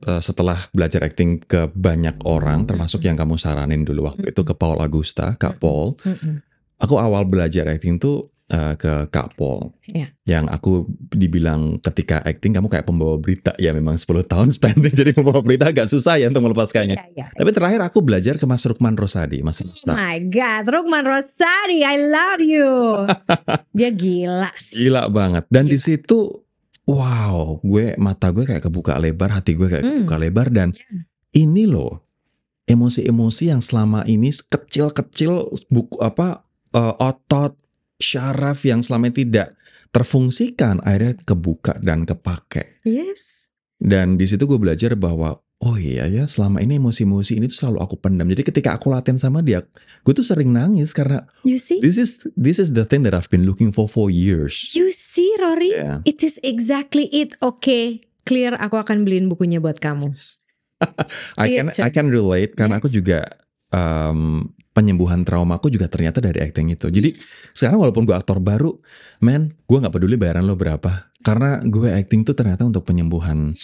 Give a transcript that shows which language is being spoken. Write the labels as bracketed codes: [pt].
[id] Setelah belajar acting ke banyak orang, termasuk yang kamu saranin dulu waktu itu ke Paul Augusta, Kak Paul. Aku awal belajar acting tuh ke Kak Paul, yang aku dibilang ketika acting kamu kayak pembawa berita, ya memang 10 tahun spending jadi pembawa berita agak susah ya untuk melepaskannya. Tapi terakhir aku belajar ke Mas Rukman Rosadi, Mas Rukman. [en] Oh my God, Rukman Rosadi, I love you. [id] Dia gila sih. Gila banget. Dan di situ, wow, mata gue kayak kebuka lebar, hati gue kayak kebuka lebar, dan ini loh emosi-emosi yang selama ini kecil-kecil otot syaraf yang selama ini tidak terfungsikan akhirnya kebuka dan kepake. [en] Yes. [id] Dan di situ gue belajar bahwa oh iya ya, selama ini emosi-emosi ini tuh selalu aku pendam. Jadi ketika aku latihan sama dia, gue tuh sering nangis karena [en] You see? this is the thing that I've been looking for years. You see, Rory? Yeah. It is exactly it. Oke, clear. [id] Aku akan beliin bukunya buat kamu. [en] I can relate [id] karena aku juga penyembuhan traumaku juga ternyata dari acting itu. Jadi sekarang walaupun gue aktor baru, gue nggak peduli bayaran lo berapa, karena gue acting tuh ternyata untuk penyembuhan.